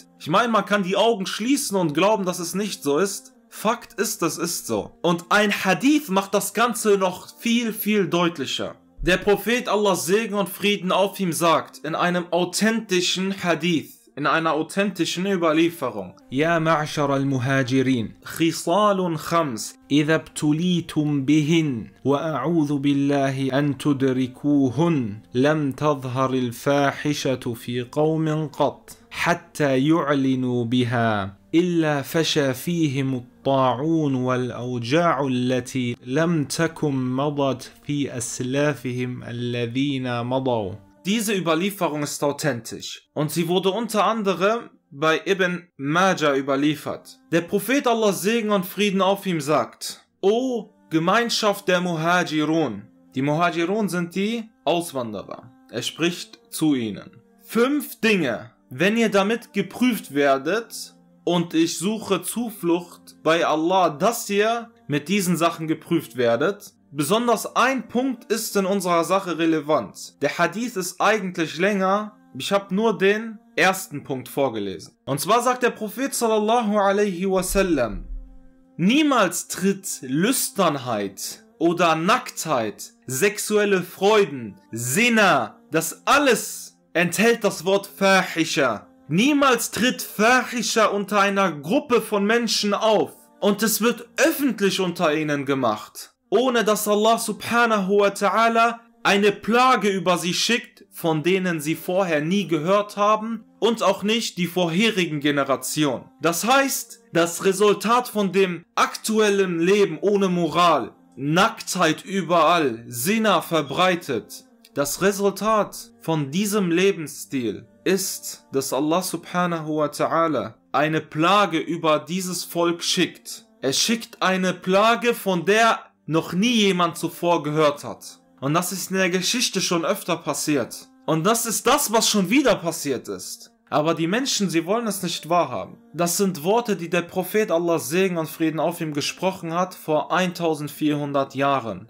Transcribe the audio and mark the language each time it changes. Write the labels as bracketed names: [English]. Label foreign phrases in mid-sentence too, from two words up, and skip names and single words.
[German] Ich meine, man kann die Augen schließen und glauben, dass es nicht so ist. Fakt ist, es ist so. Und ein Hadith macht das Ganze noch viel, viel deutlicher. Der Prophet, Allahs Segen und Frieden auf ihm, sagt in einem authentischen Hadith, in einer authentischen Überlieferung: [Arabic] يا معشر المهاجرين خصال خمس إذا ابتليتم بهن وأعوذ بالله أن تدركوهن لم تظهر الفاحشة في قوم قط حتى يعلنوا بها, إلا فشى فيهم الطاعون والأوجاع التي لم تكن مضت في أسلافهم الذين مضوا. [German] Diese Überlieferung ist authentisch und sie wurde unter anderem bei Ibn Majah überliefert. Der Prophet Allah Segen und Frieden auf ihm sagt: O Gemeinschaft der Muhajirun. Die Muhajirun sind die Auswanderer. Er spricht zu ihnen: 5 Dinge, wenn ihr damit geprüft werdet, und ich suche Zuflucht bei Allah, dass ihr mit diesen Sachen geprüft werdet. Besonders ein Punkt ist in unserer Sache relevant. Der Hadith ist eigentlich länger, ich habe nur den ersten Punkt vorgelesen. Und zwar sagt der Prophet [Arabic] صلى الله عليه وسلم: [German] Niemals tritt Lüsternheit oder Nacktheit, sexuelle Freuden, Zina, das alles enthält das Wort Fahisha. Niemals tritt Fahisha unter einer Gruppe von Menschen auf und es wird öffentlich unter ihnen gemacht, ohne dass Allah [Arabic] سبحانه وتعالى [German] eine Plage über sie schickt, von denen sie vorher nie gehört haben und auch nicht die vorherigen Generationen. Das heißt, das Resultat von dem aktuellen Leben ohne Moral, Nacktheit überall, Zina verbreitet, das Resultat von diesem Lebensstil ist, dass Allah [Arabic] سبحانه وتعالى [German] eine Plage über dieses Volk schickt. Er schickt eine Plage, von der noch nie jemand zuvor gehört hat. Und das ist in der Geschichte schon öfter passiert. Und das ist das, was schon wieder passiert ist. Aber die Menschen, sie wollen es nicht wahrhaben. Das sind Worte, die der Prophet Allah Segen und Frieden auf ihm gesprochen hat vor 1400 Jahren.